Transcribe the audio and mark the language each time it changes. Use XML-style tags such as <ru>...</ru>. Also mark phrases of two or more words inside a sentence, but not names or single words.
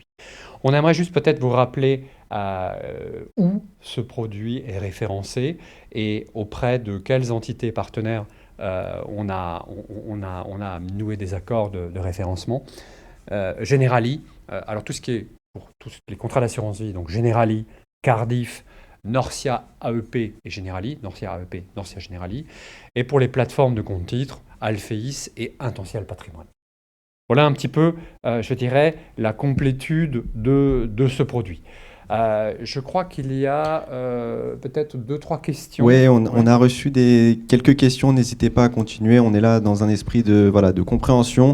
<fr>On aimerait juste peut-être vous rappeler où ce produit est référencé et auprès de quelles entités partenaires on a noué des accords de référencement. Generali, alors tout ce qui est pour tous les contrats d'assurance vie, donc Generali, Cardif, Norcia AEP et Generali, Norcia AEP, Norcia Generali, et pour les plateformes de compte titres, Alphéis et Intential Patrimoine. Voilà un petit peu, je dirais, la complétude de ce produit. Je crois qu'il y a peut-être 2-3 questions. Oui, on a reçu quelques questions, n'hésitez pas à continuer, on est là dans un esprit de compréhension.</fr>